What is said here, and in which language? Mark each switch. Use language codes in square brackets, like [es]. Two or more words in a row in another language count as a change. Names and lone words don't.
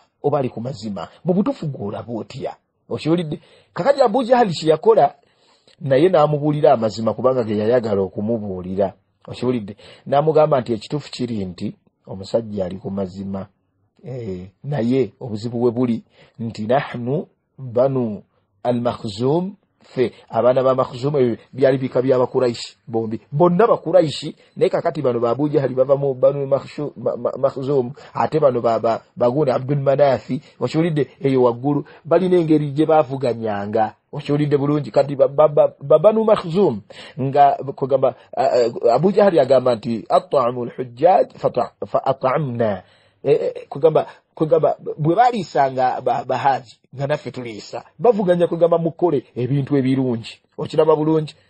[lg] oba ali ku mazima mu butuufu gw'olaba otya okiwulidde kakati Abu Jahali kye yakola naye n'amubuulira amazima kubanga ge yayagala okumubuulira okiwulidde n'amugamba nti ekituufu kiri nti omusajja ali ku mazima naye obuzibu bwe buli nti [ar] نحن بنو المخزوم [lg] fe abaana ba Makhzum byali bika by'Abakuraishi bombi bonna Bakuraishi naye kakati bano ba Abu Jahali bava mu banu Makhzum ate bano bagune Abdul Manafi okiwulidde eyo waggulu balina engeri gye baavuganyanga okiwulidde bulungi kati banu Makhzum nga kugamba Abu Jahali agamba nti [ar] أطعموا الحجاج فأطعمنا [lg] kugamba bwe baliisanga bahaji nga naffe tuliisa bavuganya kugamba mukole ebintu ebirungi okiraba bulungi